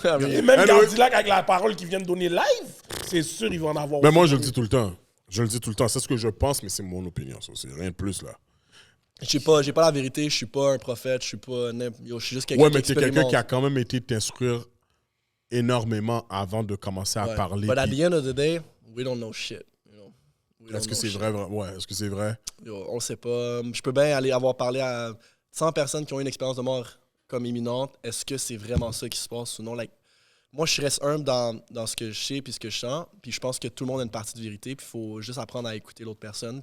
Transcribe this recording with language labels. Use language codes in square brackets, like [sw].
[fr] Et même Gardilac, avec la parole qu'il vient de donner live, c'est sûr il va en avoir. Mais moi, je le dis tout le temps. C'est ce que je pense, mais c'est mon opinion. Ça, c'est rien de plus, là. J'ai pas la vérité, je suis pas un prophète, je suis juste quelqu'un ouais, mais t'es quelqu'un qui a quand même été t'instruire énormément avant de commencer à parler. [en] But at the end of the day, we don't know shit. [fr] Est-ce que c'est vrai? Ouais, est-ce que c'est vrai? On le sait pas. Je peux bien avoir parlé à 100 personnes qui ont une expérience de mort comme imminente. Est-ce que c'est vraiment ça qui se passe ou non? Moi, je reste humble dans ce que je sais puis ce que je sens. Puis je pense que tout le monde a une partie de vérité. Puis il faut juste apprendre à écouter l'autre personne.